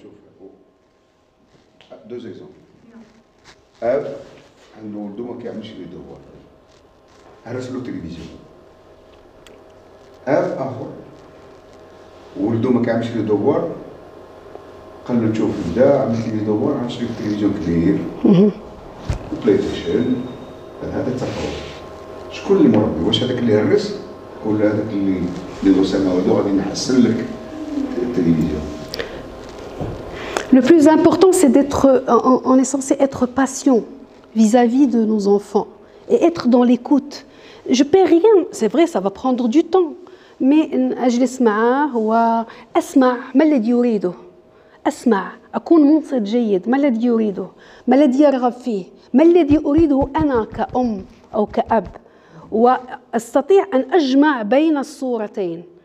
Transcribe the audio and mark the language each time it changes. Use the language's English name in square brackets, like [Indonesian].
[Arabic] شوف [French] deux exemples. [Arabic] اب عنده ولده ما كيعملش لي دوار، هرس له تلفزيون. اب اخر ولده ما كيعملش لي دوار، قال له شوف بدا عملت لي دوار، عملت لي تلفزيون كبير بلاي ستيشن. هذا التفاوض. شكون اللي مربي؟ واش هذاك اللي هرس ولا هذاك اللي له سنه ولده غادي نحسن لك التلفزيون؟ [French] Le plus important, c'est on est censé être patient vis-à-vis de nos enfants et être dans l'écoute. Je ne paie rien, c'est vrai, ça va prendre du temps, mais [Arabic] أجلس معه وأسمع ما الذي يريده، أسمع، أكون منصت جيد، ما الذي يريده، ما الذي يرغب فيه، ما الذي أريده أنا كأم أو كأب، وأستطيع أن أجمع بين الصورتين.